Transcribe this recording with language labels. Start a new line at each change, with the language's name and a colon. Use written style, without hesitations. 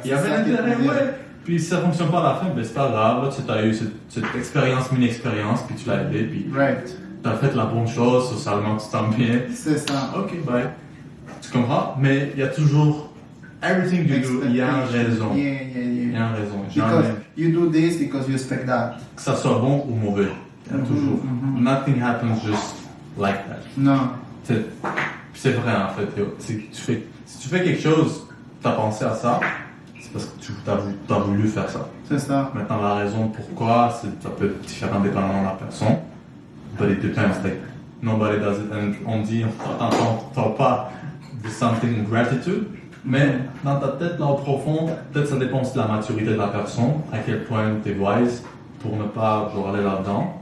French: Il y avait un intérêt, ouais. Puis si ça fonctionne pas à la fin, ben c'est pas grave. Là, tu as eu cette expérience, mini-expérience, puis tu l'as aidé, puis tu as fait la bonne chose, socialement tu t'en bien. C'est ça. Ok, bye. Tu comprends? Mais il y a toujours
English: everything you do,
French: il y a une raison.
English: Yeah.
French: Il y a une raison.
English: Because you do this because you expect that.
French: Que ça soit bon ou mauvais. Il y a toujours.
English: Nothing happens just like that.
French: Non. C'est vrai en fait. Si tu fais quelque chose, tu as pensé à ça, c'est parce que tu as voulu faire ça. C'est ça. Maintenant, la raison pourquoi, ça peut être différent dépendamment de la personne.
English: But it depends. Like, nobody does it.
French: And on dit, on t'entend pas de something gratitude, mais dans ta tête, là au profond, peut-être ça dépend aussi de la maturité de la personne, à quel point tu es wise pour ne pas aller là-dedans.